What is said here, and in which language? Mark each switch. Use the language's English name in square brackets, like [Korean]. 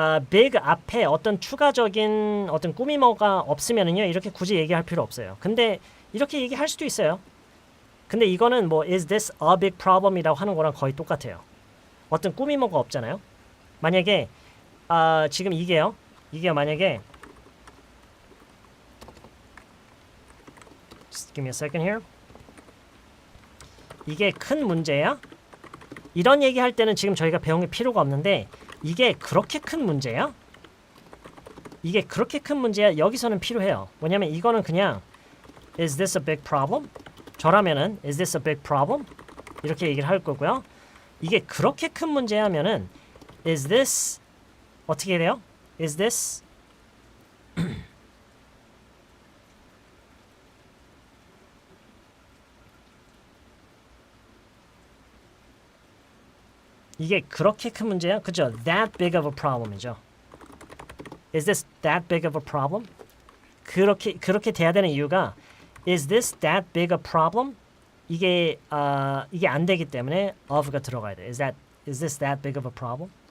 [Korean] big 앞에 어떤 추가적인 어떤 꾸미뭐가 없으면은요. 이렇게 굳이 얘기할 필요 없어요. 근데 이렇게 얘기할 수도 있어요. 근데 이거는 뭐 [English] is this a big problem [Korean] 이라고 하는 거랑 거의 똑같아요. 어떤 꾸미뭐가 없잖아요. 만약에 지금 이게요. 이게 만약에 [English] Just give me a second here. [Korean] 이게 큰 문제야? 이런 얘기할 때는 지금 저희가 배운 게 필요가 없는데 이게 그렇게 큰 문제야? 이게 그렇게 큰 문제야? 여기서는 필요해요. 왜냐면 이거는 그냥 [English] Is this a big problem? [Korean] 저라면은 [English] Is this a big problem? [Korean] 이렇게 얘기를 할 거고요. 이게 그렇게 큰 문제야 하면은 [English] Is this [Korean] 어떻게 돼요? [English] Is this [Korean] 이게 그렇게 큰 문제야? 그죠? [English] That big of a problem이죠. Is this that big of a problem? [Korean] 그렇게 돼야 되는 이유가 [English] Is this that big a problem? [Korean] 이게 안 되기 때문에 of가 들어가야 돼. [English] Is this that big of a problem?